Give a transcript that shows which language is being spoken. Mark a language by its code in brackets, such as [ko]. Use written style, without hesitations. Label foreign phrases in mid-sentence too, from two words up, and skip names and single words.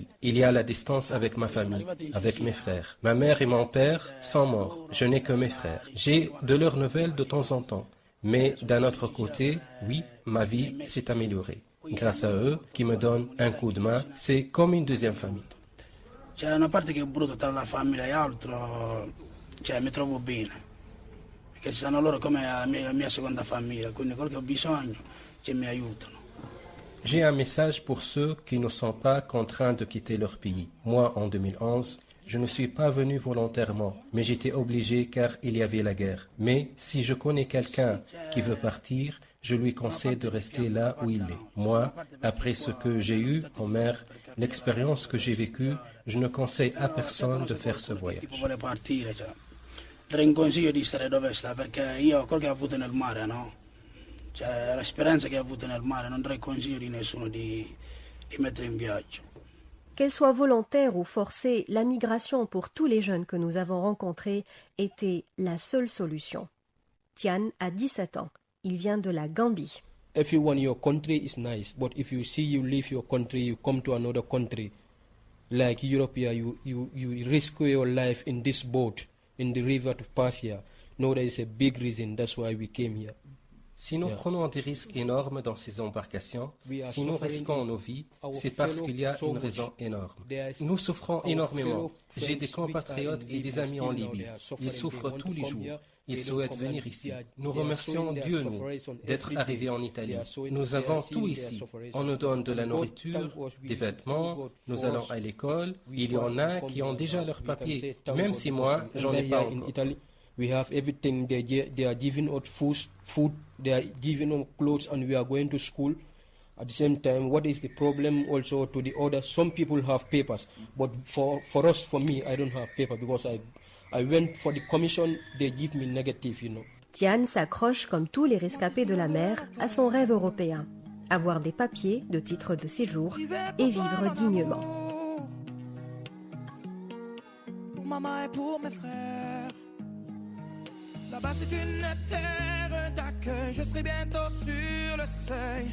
[fr] Il y a la distance avec ma famille, avec mes frères. Ma mère et mon père sont morts. Je n'ai que mes frères. J'ai de leurs nouvelles de temps en temps. Mais d'un autre côté, oui, ma vie s'est améliorée. Grâce à eux, qui me donnent un coup de main, c'est comme une deuxième famille. [it] C'è una parte che è brutta tra la famiglia e altro, cioè mi trovo bene, perché ci stanno loro come la mia seconda famiglia, quindi quello che ho bisogno mi aiutano. [fr] J'ai un message pour ceux qui ne sont pas contraints de quitter leur pays. Moi, en 2011, je ne suis pas venu volontairement, mais j'étais obligé car il y avait la guerre. Mais si je connais quelqu'un qui veut partir, je lui conseille de rester là où il est. Moi, après ce que j'ai eu en mer, l'expérience que j'ai vécue, je ne conseille à personne de faire ce voyage. [it] Darei un consiglio di stare dove sta, perché io quello che ho avuto nel mare, no? Cioè l'esperienza che ho avuto nel mare, non darei consiglio di nessuno di mettere in viaggio. [fr] Qu'elle soit volontaire ou forcée, la migration pour tous les jeunes que nous avons rencontrés était la seule solution. Tian a 17 ans. Il vient de la Gambie. [en] Everyone, your country is nice, but if you see you leave your country, you come to another country, like Europe, you risk your life in this boat, in the river to Persia. No, there is a big reason, that's why we came here. [fr] Si nous prenons des risques énormes dans ces embarcations, si nous risquons nos vies, c'est parce qu'il y a une raison énorme. Nous souffrons énormément. J'ai des compatriotes et des amis en Libye. Ils souffrent tous les jours. Ils souhaitent venir ici. Nous remercions Dieu, nous, d'être arrivés en Italie. Nous avons tout ici. On nous donne de la nourriture, des vêtements, nous allons à l'école. Il y en a qui ont déjà leurs papiers, même si moi, j'en ai pas encore. [en] We have everything. They are giving us food. They are giving us clothes, and we are going to school. At the same time, what is the problem also to the others? Some people have papers, but for me, I don't have paper because I went for the commission. They give me negative, you know. [fr] Tian s'accroche, comme tous les rescapés de la mer, à son rêve européen. Avoir des papiers, de titres de séjour et vivre dignement. Pour maman et pour mes frères. Là-bas c'est une terre d'accueil, je serai bientôt sur le seuil.